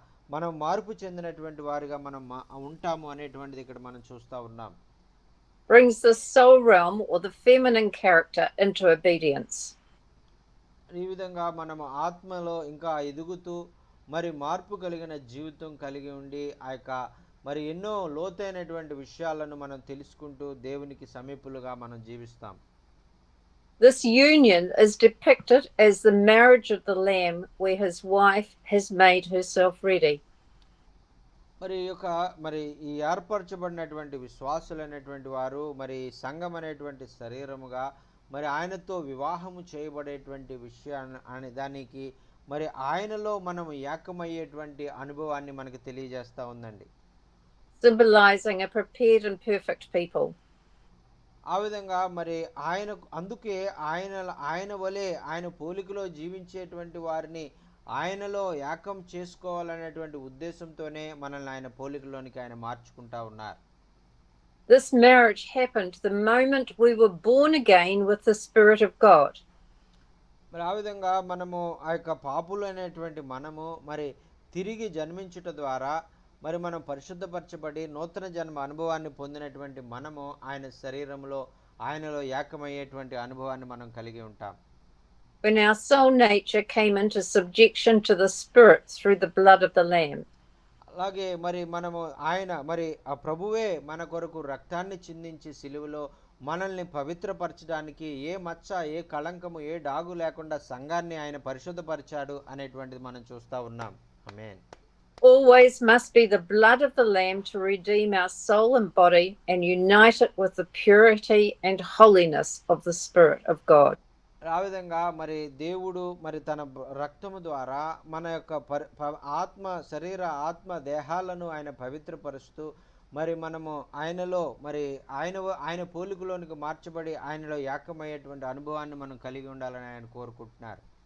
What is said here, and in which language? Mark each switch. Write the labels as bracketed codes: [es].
[te] మనం మార్పు చెందినటువంటి వారిగా మనం ఉంటాము అనేటువంటిది ఇక్కడ మనం చూస్తూ ఉన్నాం. [en] brings the soul realm or the feminine character into obedience. [te] ఈ విధంగా మనము ఆత్మలో ఇంకా ఎదుగుతూ మరి మార్పు కలిగిన జీవితం కలిగి ఉండి మరి ఎన్నో లోతైనటువంటి విషయాలను మనం తెలుసుకుంటూ దేవునికి సమీపులుగా మనం జీవిస్తాం. [en] This union is depicted as the marriage of the Lamb, where his wife has made herself ready. [te] మరి మరి ఈ ఏర్పరచబడినటువంటి విశ్వాసులైనటువంటి వారు మరి సంఘం అనేటువంటి శరీరముగా మరి ఆయనతో వివాహము చేయబడేటువంటి విషయాన్ని దానికి మరి ఆయనలో మనం ఏకమయ్యేటువంటి అనుభవాన్ని మనకు తెలియజేస్తూ ఉందండి. [en] Symbolizing a prepared and perfect people. [te] ఆ విధంగా మరి అందుకే ఆయన వలె ఆయన పోలికలో జీవించేటువంటి వారిని ఆయనలో ఏకం చేసుకోవాలనేటువంటి ఉద్దేశంతోనే మనల్ని ఆయన పోలికలోనికి ఆయన మార్చుకుంటా ఉన్నారు. [en] This marriage happened the moment we were born again with the Spirit of God. [te] మరి ఆ విధంగా మనము ఆ యొక్క పాపులు అనేటువంటి మనము మరి తిరిగి జన్మించుట ద్వారా మరి మనం పరిశుద్ధపరచబడి నూతన జన్మ అనుభవాన్ని పొందినటువంటి మనము ఆయన శరీరంలో ఆయనలో ఏకమయ్యేటువంటి అనుభవాన్ని మనం కలిగి ఉంటాం. [en] When our soul nature came into subjection to the Spirit through the blood of the Lamb. [te] అలాగే మరి మనము మరి ఆ ప్రభువే మన కొరకు రక్తాన్ని చిందించి సిలువలో మనల్ని పవిత్రపరచడానికి ఏ మచ్చ ఏ కళంకము ఏ డాగు లేకుండా సంఘాన్ని ఆయన పరిశుద్ధపరిచాడు అనేటువంటిది మనం చూస్తూ ఉన్నాం. ఆమేన్. [en] always must be the blood of the Lamb to redeem our soul and body and unite it with the purity and holiness of the Spirit of God. [te] ఆ విధంగా మరి దేవుడు మరి తన రక్తము ద్వారా మన యొక్క ఆత్మ శరీర ఆత్మ దేహాలను ఆయన పవిత్రపరుస్తూ మరి మనము ఆయనలో మరి ఆయన పోలికలోనికి మార్చబడి ఆయనలో ఏకమయ్యేటువంటి అనుభవాన్ని మనం కలిగి ఉండాలని ఆయన కోరుకుంటున్నారు.